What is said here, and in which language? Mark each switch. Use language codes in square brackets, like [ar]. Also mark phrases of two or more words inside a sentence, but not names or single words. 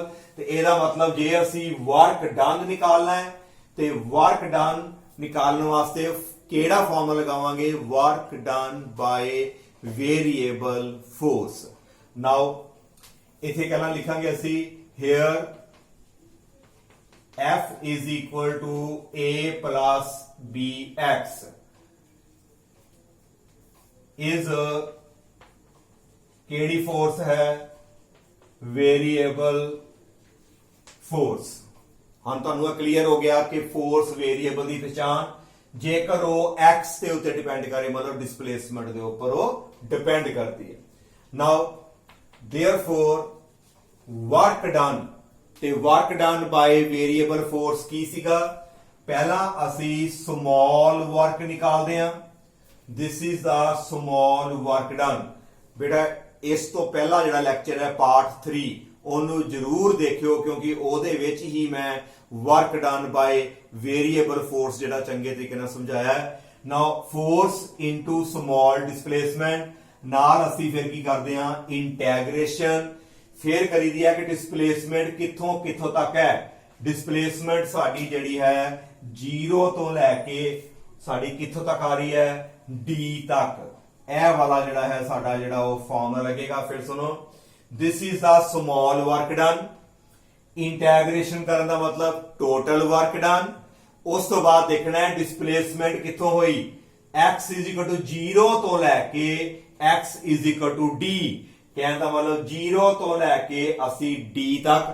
[pa] ਤੇ ਇਹਦਾ ਮਤਲਬ ਜੇ ਅਸੀਂ [en] work done [pa] ਨਿਕਾਲਣਾ ਹੈ ਤੇ [en] work done [pa] ਨਿਕਾਲਣ ਵਾਸਤੇ ਕਿਹੜਾ ਫਾਰਮੂਲਾ ਲਗਾਵਾਂਗੇ [en] work done by variable force. [pa] ਨਾਓ ਇੱਥੇ ਕਹਿਣਾ ਲਿਖਾਂਗੇ ਅਸੀਂ [en] here F is equal to A plus BX is [pa] ਕਿਹੜੀ ਫੋਰਸ ਹੈ? [en] variable force. [pa] ਹੁਣ ਤੁਹਾਨੂੰ ਕਲੀਅਰ ਹੋ ਗਿਆ ਕਿ [en] force variable [pa] ਦੀ ਪਛਾਣ ਜੇਕਰ ਉਹ x ਦੇ ਉੱਤੇ ਡਿਪੈਂਡ ਕਰੇ, ਮਤਲਬ ਡਿਸਪਲੇਸਮੈਂਟ ਦੇ ਉੱਪਰ ਉਹ ਡਿਪੈਂਡ ਕਰਦੀ ਹੈ। [en] ਨਾਓ therefore work done, ਤੇ work done by variable force [pa] ਕੀ ਸੀਗਾ? ਪਹਿਲਾਂ ਅਸੀਂ [en] small work [pa] ਨਿਕਾਲਦੇ ਹਾਂ। [en] this is the small work done। [pa] ਬੇਟਾ ਇਸ ਤੋਂ ਪਹਿਲਾਂ ਜਿਹੜਾ ਲੈਕਚਰ ਹੈ ਪਾਰਟ 3 ਉਹਨੂੰ ਜ਼ਰੂਰ ਦੇਖਿਓ, ਕਿਉਂਕਿ ਉਹਦੇ ਵਿੱਚ ਹੀ ਮੈਂ [en] work done by variable force [pa] ਜਿਹੜਾ ਚੰਗੇ ਤਰੀਕੇ ਨਾਲ ਸਮਝਾਇਆ ਹੈ। [en] now force into small displacement [pa] ਨਾਲ ਅਸੀਂ ਫਿਰ ਕੀ ਕਰਦੇ ਹਾਂ? ਇੰਟੈਗ੍ਰੇਸ਼ਨ ਫਿਰ ਕਰੀਦੀ ਹੈ ਕਿ ਡਿਸਪਲੇਸਮੈਂਟ ਕਿੱਥੋਂ ਕਿੱਥੋਂ ਤੱਕ ਹੈ। ਡਿਸਪਲੇਸਮੈਂਟ ਸਾਡੀ ਜਿਹੜੀ ਹੈ 0 ਤੋਂ ਲੈ ਕੇ ਸਾਡੀ ਕਿੱਥੋਂ ਤੱਕ ਆ ਰਹੀ ਹੈ? d ਤੱਕ। ਇਹ ਵਾਲਾ ਜਿਹੜਾ ਹੈ ਸਾਡਾ ਜਿਹੜਾ ਉਹ ਫਾਰਮੂਲਾ ਲੱਗੇਗਾ। ਫਿਰ ਸੁਣੋ, [en] this is the small work done। [pa] ਇੰਟੈਗ੍ਰੇਸ਼ਨ ਕਰਨ ਦਾ ਮਤਲਬ [en] total work done. [pa] ਉਸ ਤੋਂ ਬਾਅਦ ਦੇਖਣਾ ਹੈ ਡਿਸਪਲੇਸਮੈਂਟ ਕਿੱਥੋਂ ਹੋਈ? x 0 ਤੋਂ ਲੈ ਕੇ x d। ਕਹਿਣ ਦਾ ਮਤਲਬ 0 ਤੋਂ ਲੈ ਕੇ ਅਸੀਂ d ਤੱਕ।